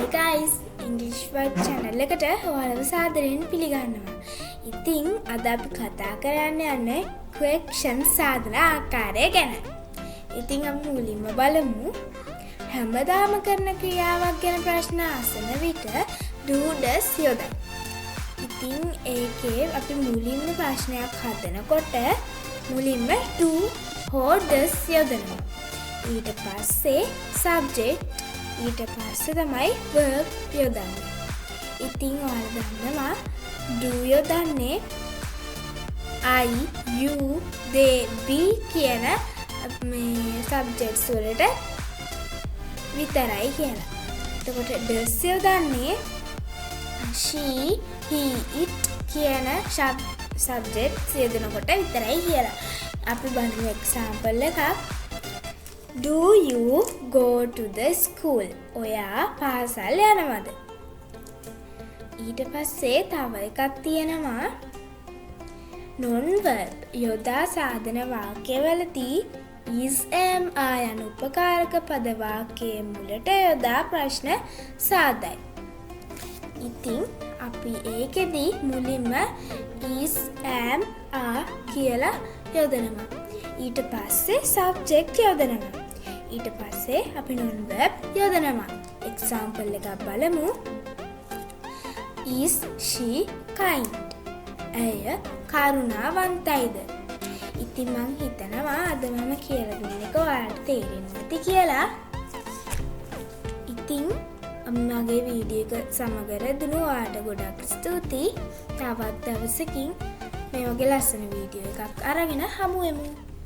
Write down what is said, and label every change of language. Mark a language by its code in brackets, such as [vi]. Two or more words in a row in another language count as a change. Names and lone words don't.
[si] guys, English Word channel එකට ඔයාලව සාදරයෙන් පිළිගන්නවා. ඉතින් අද අපි කතා කරන්න යන්නේ question සාධන ආකාරය ගැන. ඉතින් අපි මුලින්ම බලමු. හැමදාම කරන ක්‍රියාවක් ගැන ප්‍රශ්න අසන විට [en] do does [si] යොදන්න. ඉතින් ඒකේ අපි මුලින්ම ප්‍රශ්නයක් හදනකොට මුලින්ම do හෝ does යොදනවා. ඊට පස්සේ subject ඊට පස්සේ තමයි verb යොදන්නේ. ඉතින් ඔයාලා දන්නවා do යොදන්නේ [en] I, you, they, we [si] කියන මේ subjects වලට විතරයි කියලා. එතකොට does යොදන්නේ [en] she, he, it [si] කියන subjects යොදනකොට විතරයි කියලා. අපි බලමු example එකක්. [en] Do you go to the school? [si] ඔයා පාසල් යනවද? ඊට පස්සේ තව එකක් තියෙනවා non-verb යොදා සාධන වාක්‍යවලදී [en] is, am, are [si] යන උපකාරක පද වාක්‍යයේ මුලට යොදා ප්‍රශ්න සාදයි. ඉතින් අපි ඒකෙදි මුලින්ම [en] is, am, are [si] කියලා යොදනවා. ඊට පස්සේ subject යොදනවා. ඊට පස්සේ අපි non-verb යොදනවා. example එකක් බලමු. [en] Is she kind? [si] ඇය කරුණාවන්තයිද? ඉතින් මං හිතනවා අද මම කියලා දුන්න එක ඔයාලට තේරෙන්නේ නැති කියලා. ඉතින් මගේ වීඩියෝ එක සමග රැඳුණු ඔයාලට ගොඩක් ස්තුතියි. තවත් දවසකින් මේ වගේ ලස්සන වීඩියෝ එකක් අරගෙන හමු වෙමු.